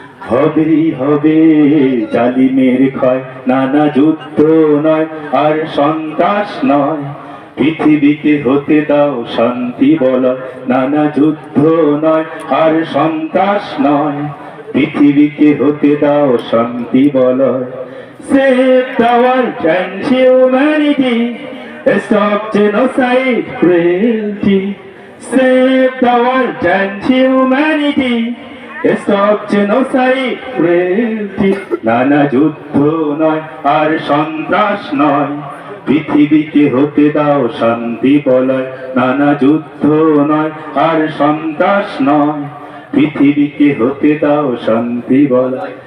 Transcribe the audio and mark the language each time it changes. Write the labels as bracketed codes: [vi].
[bn] হবেই হবে জালিমের ক্ষয়। নানা যুদ্ধ নয় আর সন্ত্রাস নয়, পৃথিবীকে হতে দাও শান্তি বলয়। নানা যুদ্ধ নয় আর সন্ত্রাস নয়, পৃথিবীকে হতে দাও শান্তি বলয়। [en] Save the world and humanity. Stop genocide, cruelty. Save the world and humanity. Stop genocide, cruelty. [bn] নানা যুদ্ধ নয় আর সন্ত্রাস নয়, পৃথিবীকে হতে দাও শান্তি বলয়। নানা যুদ্ধ নয় আর সন্ত্রাস নয়, পৃথিবীকে হতে দাও শান্তি বলয়।